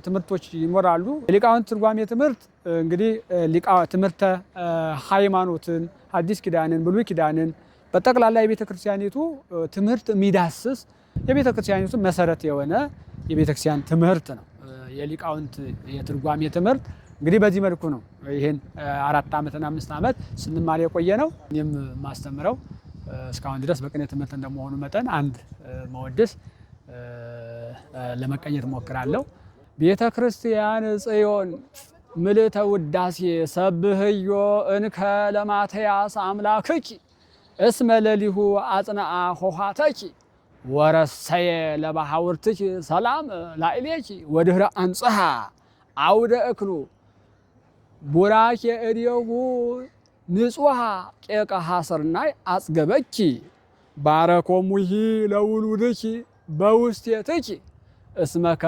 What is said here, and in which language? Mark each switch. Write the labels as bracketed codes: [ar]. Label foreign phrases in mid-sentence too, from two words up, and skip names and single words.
[am] ትምህርቶች ይኖራሉ። የሊቃውንት ትርጓሜ ትምህርት እንግዲህ ትምህርተ ሃይማኖትን፣ ሐዲስ ኪዳንን፣ ብሉይ ኪዳንን በጠቅላላ የቤተ ክርስቲያኒቱ ትምህርት የሚዳስስ የቤተ ክርስቲያኒቱ መሰረት የሆነ የቤተ ክርስቲያን ትምህርት ነው። የሊቃውንት የትርጓሜ ትምህርት እንግዲህ በዚህ መልኩ ነው ይህን 4 ዓመትና 5 ዓመት ስንማር የቆየ ነው። እኔም ማስተምረው እስካሁን ድረስ በቅኔ ትምህርት እንደመሆኑ መጠን አንድ መወድስ ለመቀኘት ሞክራለሁ። [gez] ቤተ ክርስቲያን ጽዮን ምልዕተ ውዳሴ ሰብህዮ እንከ ለማትያስ አምላክኪ እስመ ለሊሁ አጽንዓ ሆሃተኪ ወረሰየ ለባሕውርትኪ ሰላም ላዕሌኪ ወድህረ አንጽሐ አውደ እክሉ ቡራኬ እዴሁ ንጹሐ ቄቀ ሐሰርናይ አጽገበኪ ባረኮሙሂ ለውሉድኪ በውስቴትኪ እስመ